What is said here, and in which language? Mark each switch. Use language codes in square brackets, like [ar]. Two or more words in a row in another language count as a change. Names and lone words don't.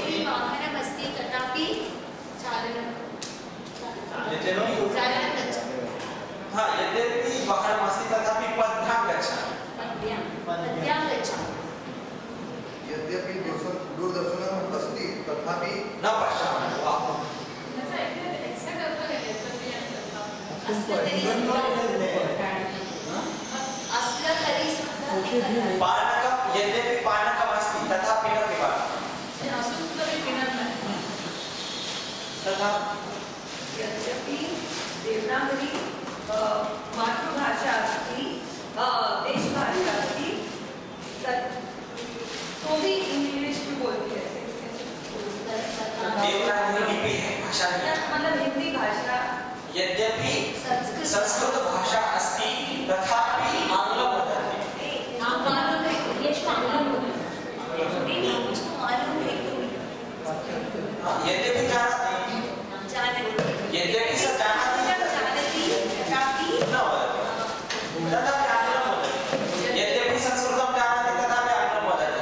[sa] यद्यपि वाहनमस्ति तथापि चालनं गच्छामि हाँ यद्यपि वाहनमस्ति तथापि पद्भ्यां गच्छामि पद्भ्यां गच्छामि यद्यपि दूरदर्शनम् अस्ति तथापि न पश्यामि वाह [mr] त्याचा एक्झॅक्ट अर्थ काय यद्यपि आणि तथापि असलं तरी सुद्धा [sa] पानकं यद्यपि पानकमस्ति तथापि न पिबामि [mr] ते असून सुद्धा मी पिणार नाही [sa] तथा यद्यपि देवनागरी मातृभाषा अस्ति देशभाषा अस्ति [hi] तो भी इंग्लिश में बोलती है देवनागरी लिपि है भाषा नहीं मतलब हिंदी भाषा [sa] यद्यपि संस्कृत भाषा अस्ति तथापि आंग्लं वदति यद्यपि जानाति यद्यपि स जानाति न वदति तथापि आंग्लं वदति यद्यपि संस्कृतं जानाति तथापि आंग्लं वदति